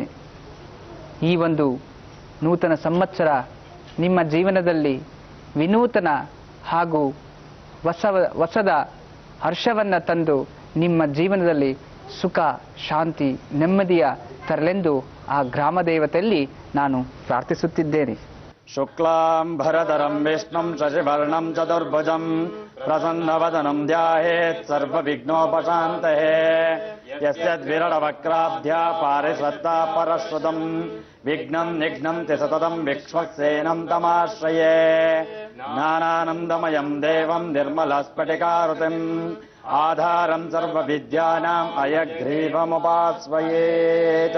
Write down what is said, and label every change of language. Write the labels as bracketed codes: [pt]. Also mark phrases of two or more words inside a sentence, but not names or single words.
[kn] ಈ ಒಂದು ನೂತನ ಸಂವತ್ಸರ ನಿಮ್ಮ ಜೀವನದಲ್ಲಿ ವಿನೂತನ ಹಾಗೂ ಹೊಸದ ಹರ್ಷವನ್ನು ತಂದು ನಿಮ್ಮ ಜೀವನದಲ್ಲಿ ಸುಖ, ಶಾಂತಿ, ನೆಮ್ಮದಿಯ ತರಲೆಂದು ಆ ಗ್ರಾಮ ದೇವತೆಯಲ್ಲಿ ನಾನು ಪ್ರಾರ್ಥಿಸುತ್ತಿದ್ದೇನೆ. [sa] ಶುಕ್ಲಾಂಬರಧರಂ ವಿಷ್ಣುಂ ಶಶಿವರ್ಣಂ ಚತುರ್ಭುಜಂ ಪ್ರಸನ್ನವದನಂ ಧ್ಯಾಯೇತ್ ಸರ್ವವಿಘ್ನೋಪಶಾಂತಯೇ. ಯಸ್ಯದ್ವಿರಳವಕ್ರಾಬ್ಧ್ಯಾ ಪಾರಿಷತ್ತಾ ಪರಶ್ರುತಂ ವಿಘ್ನಂ ನಿಘ್ನಂತಿ ಸತತಂ ವಿಕ್ಷ್ವಕ್ಸೇನಂ ತಮಾಶ್ರಯೇ. ಜ್ಞಾನಾನಂದಮಯಂ ದೇವಂ ನಿರ್ಮಲಸ್ಫಟಿಕಾರುತಿಂ ಆಧಾರಂ ಸರ್ವವಿದ್ಯಾನಾಂ ಅಯಗ್ರೀವಮುಪಾಸ್ವಯೇತ್.